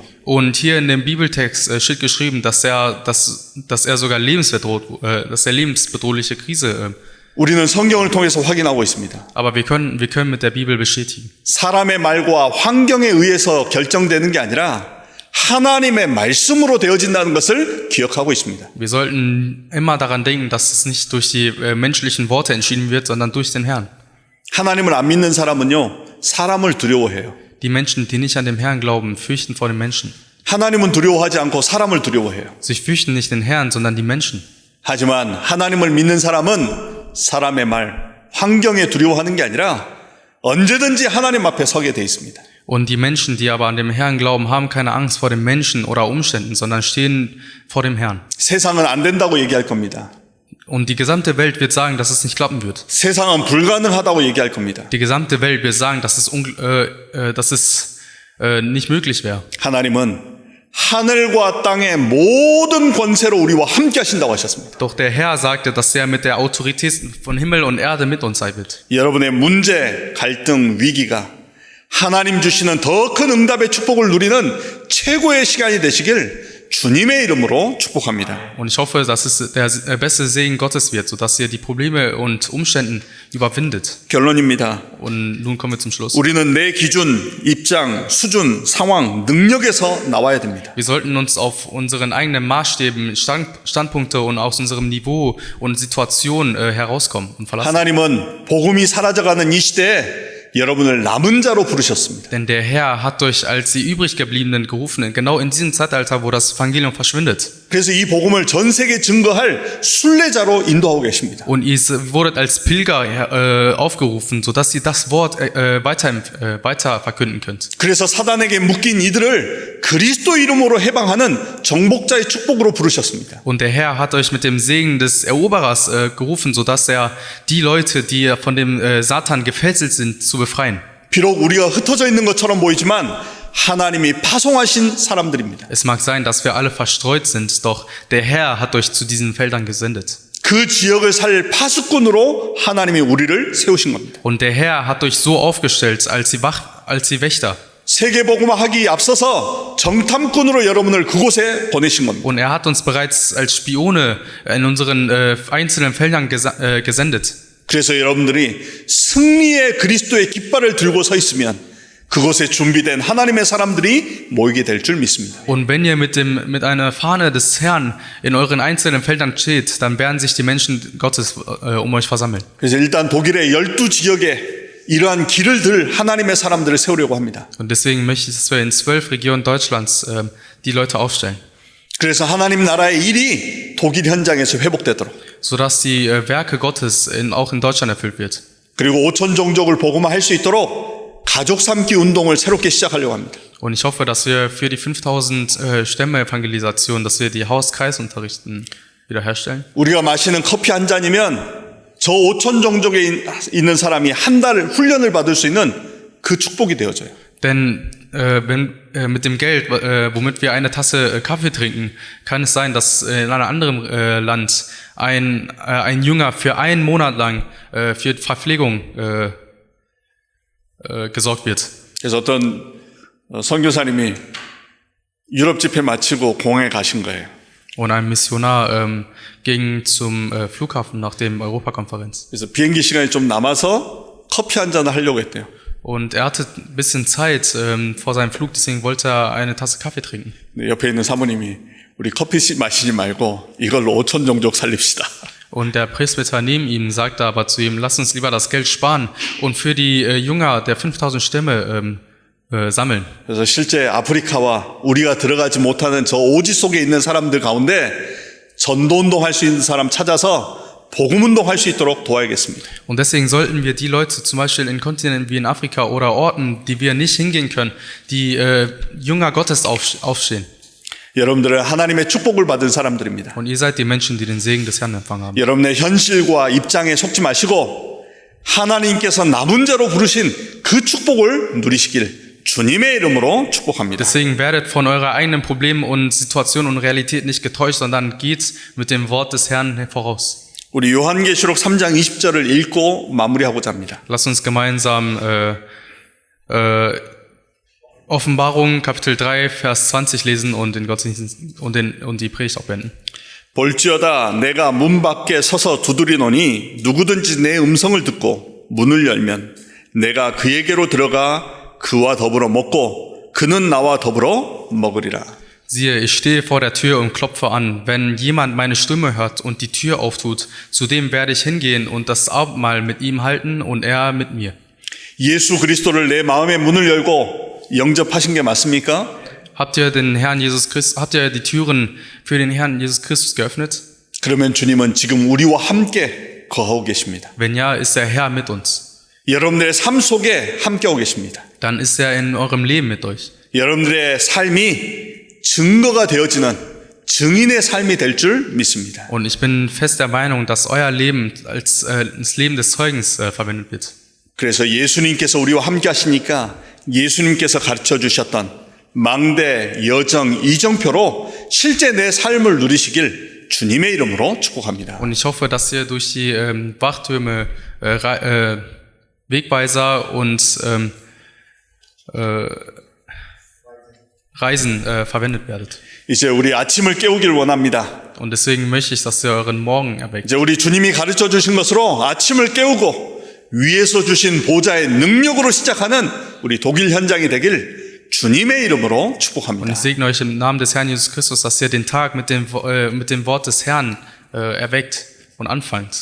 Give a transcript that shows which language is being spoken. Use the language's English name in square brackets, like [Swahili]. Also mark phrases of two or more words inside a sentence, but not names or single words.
[German] Und hier in dem Bibeltext steht geschrieben, dass er sogar lebensbedrohliche Krise. [Korean] 우리는 성경을 통해서 확인하고 있습니다. [German] Aber wir können mit der Bibel bestätigen. [Korean] 사람의 말과 환경에 의해서 결정되는 게 아니라 하나님의 말씀으로 되어진다는 것을 기억하고 있습니다. [German] Wir sollten immer daran denken, dass es nicht durch die menschlichen Worte entschieden wird, sondern durch den Herrn. [Korean] 하나님을 안 믿는 사람은요, 사람을 두려워해요. [German] Die Menschen, die nicht an den Herrn glauben, fürchten vor den Menschen. [Korean] 하나님은 두려워하지 않고 사람을 두려워해요. [German] Sie fürchten nicht den Herrn, sondern die Menschen. [Korean] 하지만 하나님을 믿는 사람은 사람의 말, 환경에 두려워하는 게 아니라 언제든지 하나님 앞에 서게 돼 있습니다. [German] Und die Menschen, die aber an den Herrn glauben, haben keine Angst vor den Menschen oder Umständen, sondern stehen vor dem Herrn. [Korean] 세상은 안 된다고 얘기할 겁니다. [German] Und die gesamte Welt wird sagen, dass es nicht klappen wird. [Korean] 세상은 불가능하다고 얘기할 겁니다. [German] Die gesamte Welt wird sagen, dass es nicht möglich wäre. [Korean] 하나님은 하늘과 땅의 모든 권세로 우리와 함께 하신다고 하셨습니다. [German] Doch der Herr sagte, dass er mit der Autorität von Himmel und Erde mit uns sein wird. [Korean] 여러분의 문제, 갈등, 위기가 하나님 주시는 더 큰 응답의 축복을 누리는 최고의 시간이 되시길 주님의 이름으로 축복합니다. [German] Und ich hoffe, dass es der beste Segen Gottes wird, sodass ihr die Probleme und Umständen überwindet. [Korean] 결론입니다. [German] Und nun kommen wir zum Schluss. [Korean] 우리는 내 기준, 입장, 수준, 상황, 능력에서 나와야 됩니다. [German] Wir sollten uns auf unseren eigenen Maßstäben, Standpunkte und aus unserem Niveau und Situation herauskommen und verlassen. [Korean] 하나님은 복음이 사라져가는 이 시대에 여러분을 남은 자로 부르셨습니다. [German] Denn der Herr hat euch als die übriggebliebenen gerufen, genau in diesem Zeitalter, wo das Evangelium verschwindet. [Korean] 그래서 이 복음을 전 세계에 증거할 순례자로 인도하고 계십니다. [German] Und ihr wurdet als Pilger aufgerufen, sodass ihr das Wort weiter verkünden könnt. [Korean] 그래서 사단에게 묶인 이들을 그리스도 이름으로 해방하는 정복자의 축복으로 부르셨습니다. [German] Und der Herr hat euch mit dem Segen des Eroberers gerufen, sodass er die Leute, die von dem Satan gefesselt sind, zu befreien. [Korean] 비록 우리가 흩어져 있는 것처럼 보이지만 하나님이 파송하신 사람들입니다. [German] Es mag sein, dass wir alle verstreut sind, doch der Herr hat euch zu diesen Feldern gesendet. [Korean] 그 지역을 살 파수꾼으로 하나님이 우리를 세우신 겁니다. [German] Und der Herr hat euch so aufgestellt als die Wächter. [Korean] 세계복음화하기 앞서서 정탐꾼으로 여러분을 그곳에 보내신 겁니다. [German] Und er hat uns bereits als Spione in unseren einzelnen Feldern gesendet. [Korean] 그래서 여러분들이 승리의 그리스도의 깃발을 들고 서 있으면 그곳에 준비된 하나님의 사람들이 모이게 될 줄 믿습니다. [German] Und wenn ihr mit einer Fahne des Herrn in euren einzelnen Feldern steht, dann werden sich die Menschen Gottes um euch versammeln. [Korean] 그래서 일단 독일의 12지역에 이러한 길을 들 하나님의 사람들을 세우려고 합니다. [German] Und deswegen möchte ich, dass wir in 12 Regionen Deutschlands die Leute aufstellen. [Korean] 그래서 하나님 나라의 일이 독일 현장에서 회복되도록. [German] Sodass die Werke Gottes auch in Deutschland erfüllt wird. [Korean] 그리고 5천 종족을 복음화할 수 있도록 가족 삼기 운동을 새롭게 시작하려고 합니다. [German] Und ich hoffe, dass wir für die 5000 Stämme-Evangelisation, dass wir die Hauskreisunterrichten wiederherstellen. [Korean] 우리가 마시는 커피 한 잔이면 저 5천 종족에 있는 사람이 한 달 훈련을 받을 수 있는 그 축복이 되어져요. [German] Denn mit dem Geld, womit wir eine Tasse Kaffee trinken, kann es sein, dass in einem anderen Land ein Jünger für einen Monat lang für Verpflegung gesorgt wird. [Korean] 그래서 어떤 선교사님이 유럽 집회 마치고 공항에 가신 거예요. [German] Und ein Missionar ging zum Flughafen nach dem Europakonferenz. [Korean] 그래서 비행기 시간이 좀 남아서 커피 한 잔을 하려고 했대요. [German] Und er hatte ein bisschen Zeit vor seinem Flug, deswegen wollte er eine Tasse Kaffee trinken. [Korean] 옆에 있는 사모님이 우리 커피 마시지 말고 이걸로 5천 종족 살립시다. [German] Und der Presbyter neben ihm sagte aber zu ihm, lass uns lieber das Geld sparen und für die Jünger der 5000 Stämme sammeln. [Korean] 그래서 실제 아프리카와 우리가 들어가지 못하는 저 오지 속에 있는 사람들 가운데 전도운동 할 수 있는 사람 찾아서 복음운동 할 수 있도록 도와야겠습니다. [German] Und deswegen sollten wir die Leute zum Beispiel in Kontinenten wie in Afrika oder Orten, die wir nicht hingehen können, die Jünger Gottes aufstehen. [Korean] 여러분들은 하나님의 축복을 받은 사람들입니다. [German] Und ihr seid die Menschen, die den Segen des Herrn empfangen haben. [Korean] 여러분의 현실과 입장에 속지 마시고 하나님께서 남은 자로 부르신 그 축복을 누리시길 주님의 이름으로 축복합니다. [German] Deswegen werdet von eurer eigenen Problemen und Situation und Realität nicht getäuscht, sondern geht mit dem Wort des Herrn voraus. [Korean] 우리 요한계시록 3장 20절을 읽고 마무리하고자 합니다. [German] Lasst uns gemeinsam Offenbarung Kapitel 3 Vers 20 lesen und den Gottesdienst und die Predigt auch beenden. [Korean] 볼지어다 내가 문 밖에 서서 두드리노니 누구든지 내 음성을 듣고 문을 열면 내가 그에게로 들어가 그와 더불어 먹고 그는 나와 더불어 먹으리라. [German] Siehe, ich stehe vor der Tür und klopfe an. Wenn jemand meine Stimme hört und die Tür auftut, zu dem werde ich hingehen und das Abendmahl mit ihm halten und er mit mir. [Korean] 예수 그리스도를 내 마음의 문을 열고 영접하신 게 맞습니까? [German] Habt ihr die Türen für den Herrn Jesus Christus geöffnet? [Korean] 그러면 주님은 지금 우리와 함께 거하고 계십니다. [German] Wenn ja, ist der Herr mit uns. [Korean] 여러분들의 삶 속에 함께하고 계십니다. [German] Dann ist er in eurem Leben mit euch. [Korean] 여러분들의 삶이 증거가 되어지는 증인의 삶이 될 줄 믿습니다. [German] Und ich bin fest der Meinung, dass euer Leben als das Leben des Zeugens verwendet wird. [Korean] 그래서 예수님께서 우리와 함께 하시니까 예수님께서 가르쳐 주셨던 망대, 여정, 이정표로 실제 내 삶을 누리시길 주님의 이름으로 축복합니다. [German] Und ich hoffe, dass ihr durch die Wachtürme, Wegweiser und Reisen verwendet werdet. [Korean] 이제 우리 아침을 깨우길 원합니다. [German] Und deswegen möchte ich, dass ihr euren Morgen erweckt. [Korean] 이제 우리 주님이 가르쳐 주신 것으로 아침을 깨우고 위에서 주신 보좌의 능력으로 시작하는 우리 독일 현장이 되길 주님의 이름으로 [German] Und [Korean] 축복합니다. [German] ich segne euch im Namen des Herrn Jesus Christus, dass ihr den Tag mit dem Wort des Herrn erweckt und anfangt.